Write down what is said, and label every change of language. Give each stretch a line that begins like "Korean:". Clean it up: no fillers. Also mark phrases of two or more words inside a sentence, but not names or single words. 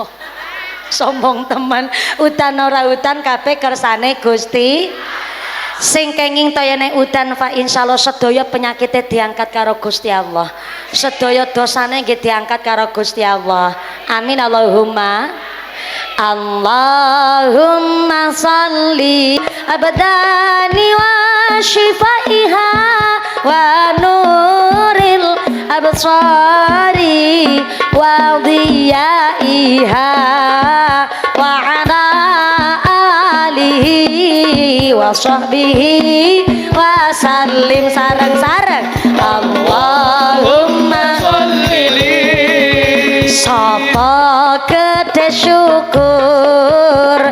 Javanese: Sombong teman, udan ora udan kabeh kersane Gusti. Sing kenging toyane udan fa insyaallah sedaya penyakitnya diangkat karo Gusti Allah. Sedaya dosane nggih diangkat karo Gusti Allah.
Arabic: آمين اللهم. اللهم صل الأبدان وشفائها ونور الأبصار وضيائها وعلى آله وصحبه وسلم.
Javanese: Sareng-sareng
Arabic: اللهم صل.
Javanese: Sapa gede syukur